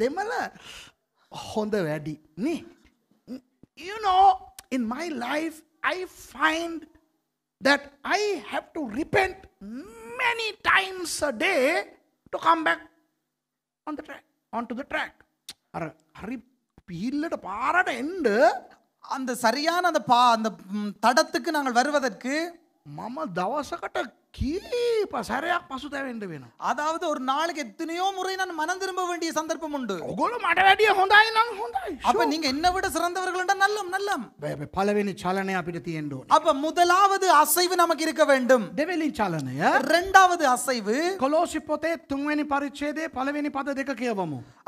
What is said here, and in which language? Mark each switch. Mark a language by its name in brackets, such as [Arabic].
[Sinhala] දෙමළ හොඳ වැඩි නේ. [English] In my life I find that I have to repent many times a day to come back onto the track. [Sinhala] හරි පීල්ලට පාරට එන්න [Tamil] அந்த சரியான அந்த தடத்துக்கு நாங்கள் வருவதற்கு [Sinhala] මම දවසකට කීප සැරයක් පසුතැවෙන්න වෙනවා. [Tamil] அதாவது ஒரு நாளைக்கு எத்தனையோ முறை நான் மனம் திரும்ப வேண்டிய சந்தர்ப்பம் உண்டு. [Sinhala] ඔගොල්ලෝ මට වැඩිය හොඳයි නම් හොඳයි. [Tamil] அப்ப நீங்க என்ன விட சிறந்தவர்கள் என்றால் நல்லம். [Sinhala] පළවෙනි චලනය අපිට තියෙන්න ඕනේ. [Tamil] அப்ப முதலாவது அசைவு நமக்கு இருக்க வேண்டும். [Sinhala] දෙවෙනි චලනය [Tamil] இரண்டாவது அசைவு [Sinhala] කොලෝසි පොතේ 3 වෙනි පරිච්ඡේදයේ පළවෙනි පද දෙක කියවමු.